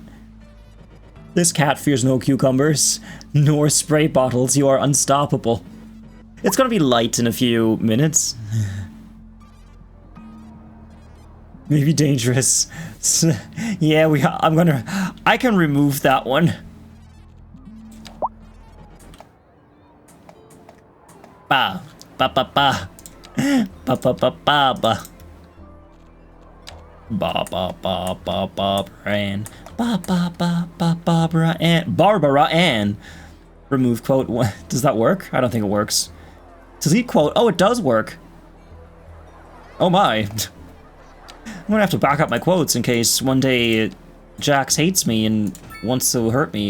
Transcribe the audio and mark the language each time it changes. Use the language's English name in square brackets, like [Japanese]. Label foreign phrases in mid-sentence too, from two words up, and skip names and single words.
[English] This cat fears no cucumbers, nor spray bottles. You are unstoppable. It's gonna be light in a few minutes. Maybe dangerous. Yeah, I can remove that one. Ba ba ba ba ba ba ba ba ba ba ba ba ba Barbara Ann ba ba ba ba Barbara Ann. Remove quote. What does that work? I don't think it works. Delete quote. Oh, it does work. Oh my. I'm gonna have to back up my quotes in case one day Jax hates me and wants to hurt me.